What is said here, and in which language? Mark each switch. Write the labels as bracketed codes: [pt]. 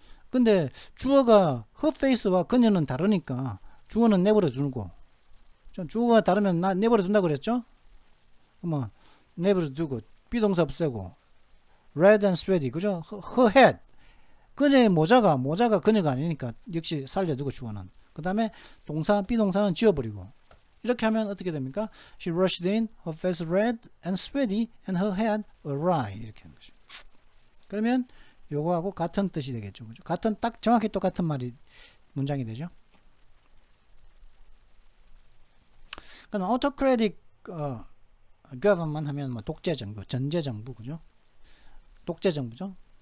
[ko] 근데 주어가 her face와 그녀는 다르니까 주어는 내버려 두고 주어가 다르면 내버려 둔다고 그랬죠? 그러면 내버려 두고 비동사 없애고 [en] red and sweaty [ko] 그죠? [en] her hat [ko] 그녀의 모자가 그녀가 아니니까 역시 살려두고 주어는 그 다음에 동사 비동사는 지워버리고 이렇게 하면 어떻게 됩니까? [en] She rushed in, her face red and sweaty and her head awry [ko] 이렇게 하는 거죠. 그러면 요거하고 같은 뜻이 되겠죠. 그죠? 같은 딱 정확히 똑같은 말이 문장이 되죠. 그럼 [en] autocratic government [ko] 하면 뭐 독재 정부, 전제 정부 그죠? 독재 정부죠.